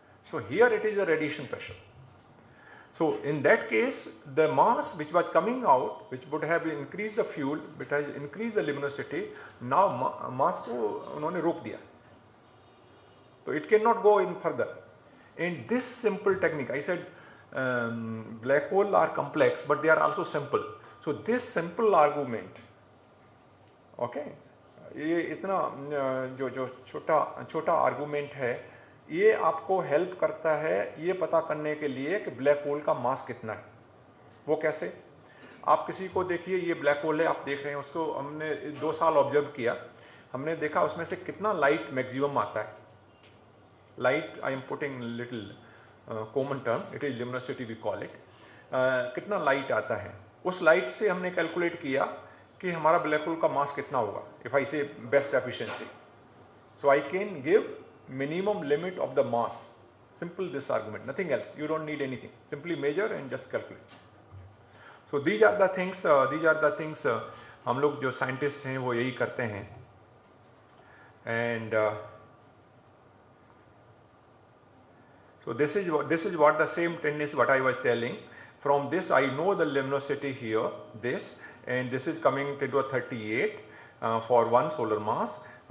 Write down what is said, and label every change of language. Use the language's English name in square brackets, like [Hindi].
[English] So here it is a radiation pressure. So in that case, the mass which was coming out, which would have increased the fuel, which has increased the luminosity, now [Hindi] mass को उन्होंने रोक दिया. [English] So it cannot go in further. And this simple technique, I said black hole are complex, but they are also simple. So this simple argument, okay, [Hindi] ये इतना जो छोटा argument है, ये आपको हेल्प करता है ये पता करने के लिए कि ब्लैक होल का मास कितना है. वो कैसे? आप किसी को देखिए, ये ब्लैक होल है, आप देख रहे हैं उसको, हमने 2 साल ऑब्जर्व किया, हमने देखा उसमें से कितना लाइट मैक्सिमम आता है. [English] Light, I am putting little common term, it is luminosity we call it. [Hindi] कितना लाइट आता है, उस लाइट से हमने कैलकुलेट किया कि हमारा ब्लैक होल का मास कितना होगा. [English] If I say best efficiency, so I can give minimum limit of the mass. Simple this argument, nothing else. You don't need anything. Simply measure and just calculate. So these are the things. [Hindi] हम लोग जो scientist हैं वो यही करते हैं. [English] And so this is what the same tendency what I was telling. From this I know the luminosity here, this, and this is coming to 38 for one solar mass.